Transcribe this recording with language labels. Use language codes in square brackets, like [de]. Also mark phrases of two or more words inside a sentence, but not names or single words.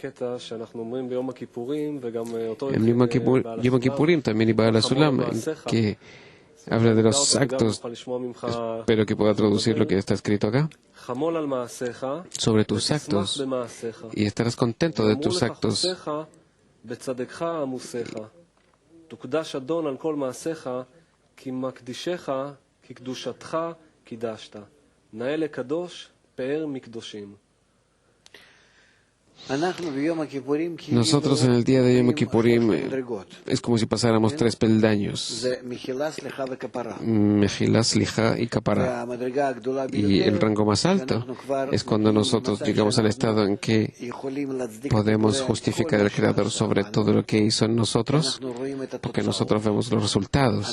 [es] En Yom Kippurim también iba a la Sulam, que habla de los actos. Espero que pueda traducir lo que está escrito acá. Sobre tus actos, y estarás contento de tus actos. [he] כי מקדישך, כי קדושתך קידשת. נאה לקדוש, פאר מקדושים. [es] Nosotros en el día de Yom Kippurim es como si pasáramos 3 peldaños: Mejilá, Slijá y Kapará. Y el rango más alto es cuando nosotros llegamos al estado en que podemos justificar al Creador sobre todo lo que hizo en nosotros, porque nosotros vemos los resultados.